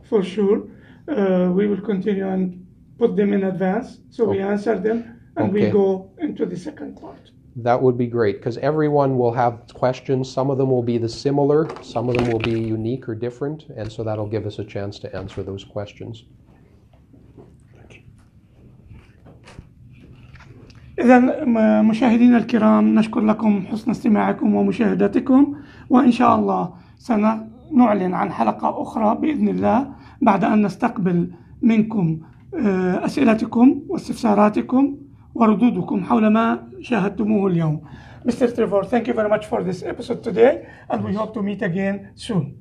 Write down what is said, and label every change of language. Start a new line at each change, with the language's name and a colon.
English: for sure, we will continue and put them in advance, so we answer them, and we go into the second part. That would be great, because everyone will have questions. Some of them will be similar, some of them will be unique or different, and so that'll give us a chance to answer those questions.
Arabic: إذا مشاهدينا الكرام، نشكر لكم حسن استماعكم ومشاهدتكم، وإن شاء الله سنعلن عن حلقة أخرى بإذن الله بعد أن نستقبل منكم أسئلتكم واستفساراتكم وردودكم حول ما شاهدتموه اليوم.
English: Mr. Trevor, thank you very much for this episode today, and we hope to meet again soon.